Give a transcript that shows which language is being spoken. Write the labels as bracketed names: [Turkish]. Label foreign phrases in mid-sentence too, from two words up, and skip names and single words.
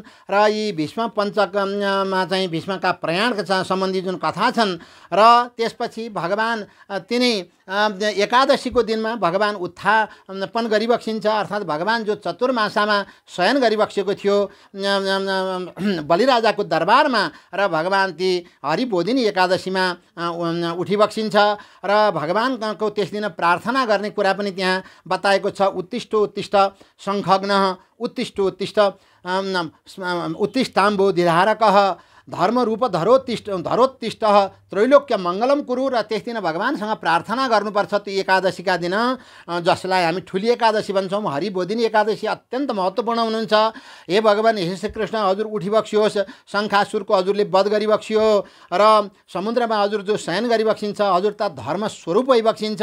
[Nepali] र यी भीष्म पञ्चकमा चाहिँ भीष्मका प्रयाण सम्बन्धी जुन कथा छन्, र त्यसपछि भगवान् तिनै एकादशीको दिनमा भगवान् उत्थापन गरिबक्सिन्छ। अर्थात् भगवान् जो चतुर्मासामा शयन गरिबक्सेको थियो बलिराजाको दरबारमा, र भगवान् ती हरिबोधिनी एकादशीमा उठिबक्सिन्छ। र भगवान्को त्यस दिन प्रार्थना गर्ने कुरा पनि त्यहाँ बताएको छ। [Sanskrit] उत्तिष्ठ उत्तिष्ठ शङ्खघ्नः उत्तिष्ठ उत्तिष्ठ उत्तिष्ठाम्बो दिधारकः धर्मरूप धरोत्तिष्ठ त्रैलोक्य मङ्गलम कुरु, [Nepali] र त्यस दिन भगवानसँग प्रार्थना गर्नुपर्छ त्यो एकादशीका दिन, जसलाई हामी ठुली एकादशी भन्छौँ। हरिबोधिनी एकादशी अत्यन्त महत्त्वपूर्ण हुनुहुन्छ। हे भगवान, हे श्रीकृष्ण, हजुर उठिबक्सियोस्, शङ्खासुरको हजुरले वध गरिबक्सियो, र समुद्रमा हजुर जो शयन गरिबक्सिन्छ, हजुर त धर्म स्वरूप भइबक्सिन्छ।